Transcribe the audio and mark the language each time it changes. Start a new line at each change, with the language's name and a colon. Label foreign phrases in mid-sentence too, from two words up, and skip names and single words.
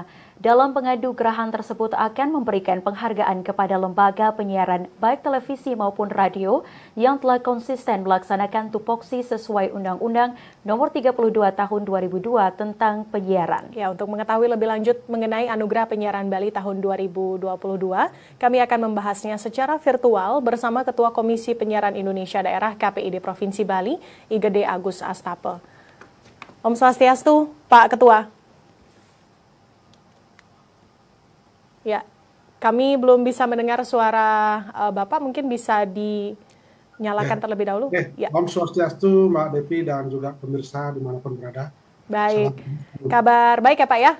Indonesian: Dalam penganugerahan tersebut akan memberikan penghargaan kepada lembaga penyiaran baik televisi maupun radio yang telah konsisten melaksanakan tupoksi sesuai Undang-Undang Nomor 32 Tahun 2002 tentang penyiaran. Ya, untuk mengetahui lebih lanjut mengenai Anugerah Penyiaran Bali tahun 2022, kami akan membahasnya secara virtual bersama Ketua Komisi Penyiaran Indonesia Daerah KPID Provinsi Bali, IGD Agus Astape.
Balinese: Om Swastiastu,
Indonesian: Pak Ketua. Ya, kami belum bisa mendengar suara Bapak, mungkin bisa dinyalakan terlebih dahulu. Ya.
Balinese: Om Swastiastu,
Indonesian: Mbak Devi, dan juga pemirsa dimanapun berada. Baik, kabar baik ya Pak ya?